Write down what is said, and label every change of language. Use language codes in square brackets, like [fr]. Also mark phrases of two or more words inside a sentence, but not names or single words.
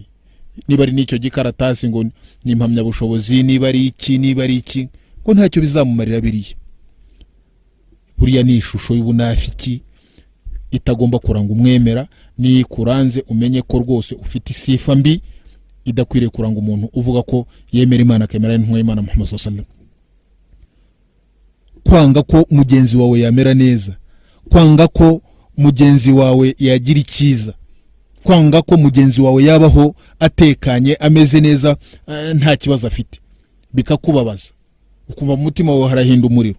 [rw] Niba ari n'icyo gikaratasi ngo ni impamyabushobozi, niba ari iki, ngo ntacyo bizamumarira biriya. Buriya ni ishusho y'ubunafiki itagomba kuranga umwemera. Ni kuranze umenye ko rwose ufite isifa mbi idakwiriye kuranga umuntu uvuga ko yemera Imana, akemera n'intumwa y'Imana Muhammad [ar] صلى الله عليه وسلم. [rw] Kwanga ko mugenzi wawe yamera neza, kwanga ko mugenzi wawe yagira icyiza, kwanga ko mugenzi wawe yabaho atekanye, ameze neza, nta kibazo afite, bikakubabaza, ukumva mu mutima wawe harahinda umuriro.